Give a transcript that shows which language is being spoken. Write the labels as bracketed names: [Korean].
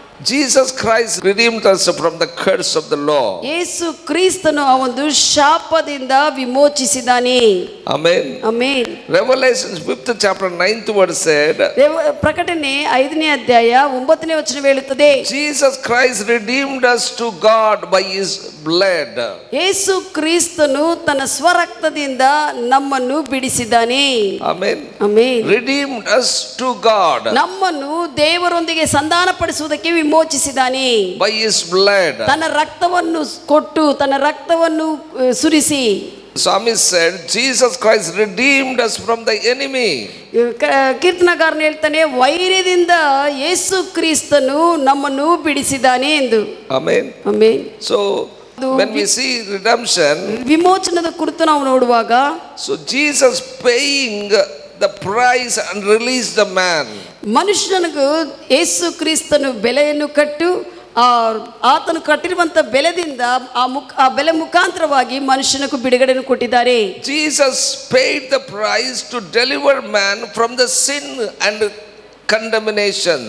[English] Jesus Christ redeemed us from the curse of the law. [Kannada] ಯೇಸು ಕ್ರಿಸ್ತನು ಆ ಒಂದು ಶಾಪದಿಂದ ವಿಮೋಚಿಸಿದಾನೆ. [English] Amen. Amen. Revelation 5th chapter 9th verse said, [Kannada] ಪ್ರಕಟಣೆ 5ನೇ ಅಧ್ಯಾಯ 9ನೇ ವಚನ ಹೇಳುತ್ತದೆ, [English] Jesus Christ redeemed us to God by his blood. [Kannada] ಯೇಸು ಕ್ರಿಸ್ತನು ತನ್ನ ಸ್ವರಕ್ತದಿಂದ ನಮ್ಮನ್ನು ಬಿಡಿಸಿದ್ದಾನೆ. [English] Amen. [Kannada] Amen. [English] Redeemed us to God [Kannada] ನಮ್ಮನ್ನು ದೇವರೊಂದಿಗೆ ಸಂಧಾನಪಡಿಸುವುದಕ್ಕೆ ವಿಮೋಚಿಸಿದ್ದಾನೆ. [English] by his blood. [Kannada] ತನ್ನ ರಕ್ತವನ್ನು ಕೊಟ್ಟು ತನ್ನ ರಕ್ತವನ್ನು ಸುರಿಸಿ. [English] Psalmist said, Jesus Christ redeemed us from the enemy. [Kannada] ಕೀರ್ತನಗಾರನು ಹೇಳ್ತಾನೆ, ವೈರ್ಯದಿಂದ ಯೇಸು ಕ್ರಿಸ್ತನು ನಮ್ಮನ್ನು ಬಿಡಿಸಿದ್ದಾನೆ ಎಂದು. [English] Amen. [Kannada] Amen. [English] So when we see redemption, [Kannada] ವಿಮೋಚನದ ಕುರಿತು ನಾವು ನೋಡುವಾಗ, [English] so Jesus paying the price and release the man. [Kannada] ಮನುಷ್ಯನಿಗೂ ಯೇಸು ಕ್ರಿಸ್ತನು ಬೆಲೆಯನ್ನು ಕಟ್ಟು ಆತನು ಕಟ್ಟಿರುವಂತ ಬೆಲೆದಿಂದ ಆ ಬೆಲೆ ಮುಖಾಂತರವಾಗಿ ಮನುಷ್ಯನಿಗೂ ಬಿಡುಗಡೆಯನ್ನು ಕೊಟ್ಟಿದ್ದಾರೆ. [English] Jesus paid the price to deliver man from the sin and condemnation.